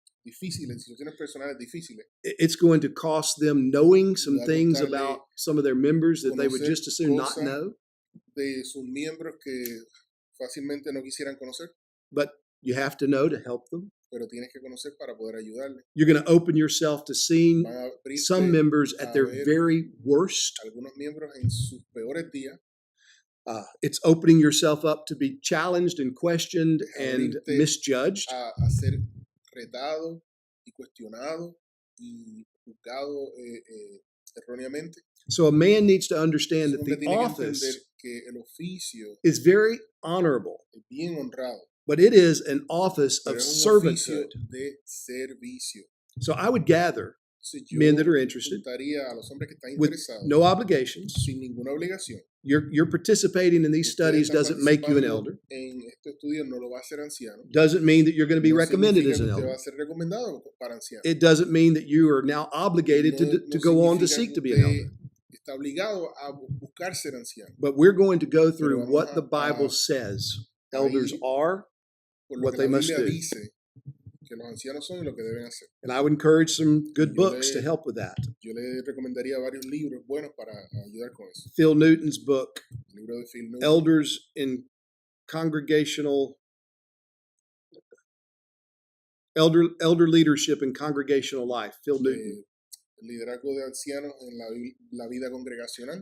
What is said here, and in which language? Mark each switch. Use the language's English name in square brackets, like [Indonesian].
[Spanish] difíciles, situaciones personales difíciles, [English] It's going to cost them knowing some [Spanish] va a [English] things [Spanish] costarle [English] about some of their members that they would [Spanish] conocer [English] just as soon not [Spanish] cosas [English] know. [Spanish] de sus miembros que fácilmente no quisieran conocer, [English] But you have to know to help them. [Spanish] pero tienes que conocer para poder ayudarle. [English] You're going to open yourself to seeing [Spanish] Van a abrirte [English] some members at [Spanish] a [English] their [Spanish] ver [English] very worst. [Spanish] algunos miembros en sus peores días, [English] It's opening yourself up to be challenged and questioned and [Spanish] abrirte [English] misjudged. [Spanish] a ser retado y cuestionado y juzgado erróneamente. [English] So a man needs to understand [Spanish] Un [English] that [Spanish] hombre [English] the [Spanish] tiene que entender [English] office [Spanish] que el oficio [English] is very honorable, [Spanish] es bien honrado, [English] but it is an office [Spanish] pero [English] of [Spanish] es un oficio [English] servanthood. [Spanish] de servicio. [English] So I would gather [Spanish] Entonces yo [English] men that are interested [Spanish] juntaría a los hombres que están [English] with [Spanish] interesados [English] no obligations. [Spanish] sin ninguna obligación. [English] You're participating in these [Spanish] Ustedes [English] studies [Spanish] están [English] doesn't make you an [Spanish] participando [English] elder. [Spanish] En este estudio no lo va a hacer anciano. [English] Doesn't mean that you're going to be [Spanish] No [English] recommended [Spanish] significa [English] as [Spanish] que [English] an [Spanish] usted [English] elder. [Spanish] va a ser recomendado para anciano. [English] It doesn't mean that you are now obligated to go on to [Spanish] significa [English] seek [Spanish] que [English] to be an elder. [Spanish] usted está obligado a buscar ser anciano. [English] But we're going to go [Spanish] Pero [English] through [Spanish] vamos [English] what the [Spanish] a [English] Bible says elders [Spanish] ir [English] are, [Spanish] por lo [English] what [Spanish] que [English] they [Spanish] la [English] must [Spanish] Biblia [English] do. [Spanish] dice que los ancianos son y lo que deben hacer. [English] And I would encourage some good [Spanish] Yo [English] books to [Spanish] le- [English] help with that. [Spanish] Yo le recomendaría varios libros buenos para ayudar con eso. [English] Phil Newton's book, [Spanish] El libro de Phil Newton, [English] Elders in Congregational Elder Leadership in Congregational Life, Phil Newton. [Spanish] El liderazgo de ancianos en la vida congregacional,